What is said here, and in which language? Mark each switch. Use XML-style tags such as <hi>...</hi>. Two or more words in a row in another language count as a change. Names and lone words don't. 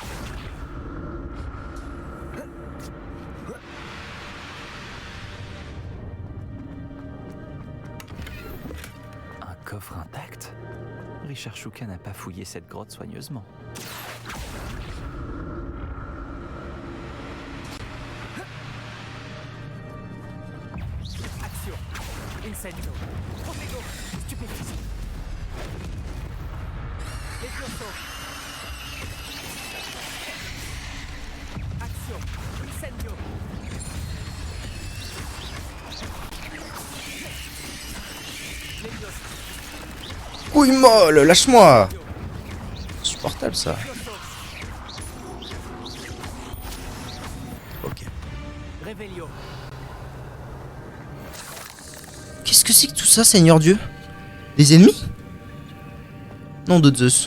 <fr>Un coffre intact. Richard Shuka n'a pas fouillé cette grotte soigneusement. Action. Incendio. Protego. Stupéfiant. Levioso. Action. Incendio. Levioso. Couille molle, lâche-moi. Insupportable ça. Ok. Réveillon. Qu'est-ce que c'est que tout ça, Seigneur Dieu? Des ennemis? Nom de Zeus.</fr>